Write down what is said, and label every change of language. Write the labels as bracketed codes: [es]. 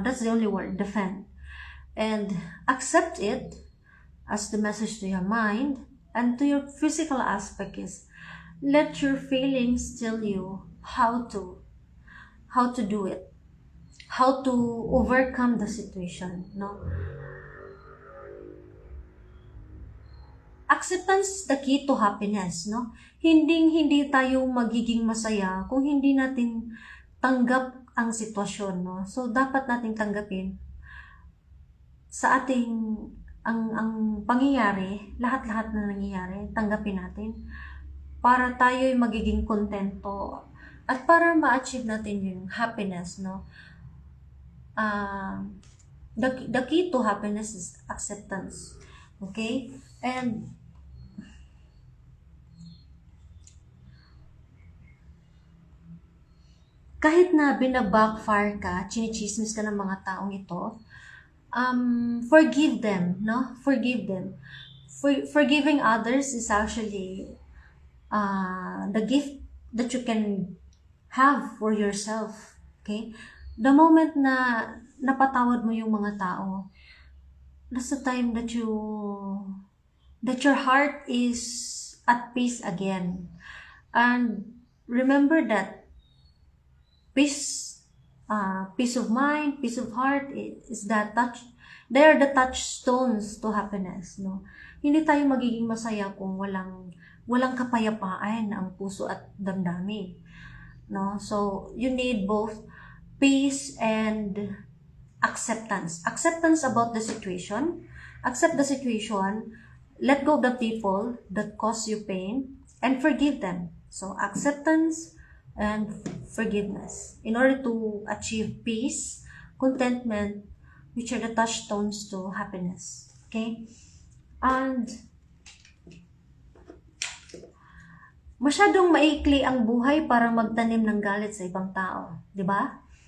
[en] That's the only word, defend. And accept it as the message to your mind, and to your physical aspect is let your feelings tell you how to do it, how to overcome the situation, no? Acceptance is the key to happiness, no? [tl] Hindi tayo magiging masaya kung hindi natin tanggap ang sitwasyon, no? So, dapat nating tanggapin sa ating, ang pangyayari, lahat-lahat na nangyayari, tanggapin natin para tayo'y magiging kontento at para ma-achieve natin yung happiness, no? [en] The key to happiness is acceptance, okay? [tl] And kahit na binabackfire ka, chinichismis ka ng mga taong ito, [en] forgive them, [tl] no? [en] Forgive them. Forgiving others is actually the gift that you can have for yourself, okay? The moment [tl] na napatawad mo yung mga tao, [en] that's the time that your heart is at peace again. And remember that peace of mind, peace of heart is that touch. They are the touchstones to happiness, [tl] no? Hindi tayo magiging masaya kung walang kapayapaan ang puso at damdamin, no? [en] So you need both peace and acceptance. Acceptance about the situation. Accept the situation. Let go of the people that cause you pain and forgive them. So acceptance and forgiveness in order to achieve peace, contentment, which are the touchstones to happiness. Okay? [tl] And masyadong maikli ang buhay para magtanim ng galit sa ibang tao, di ba?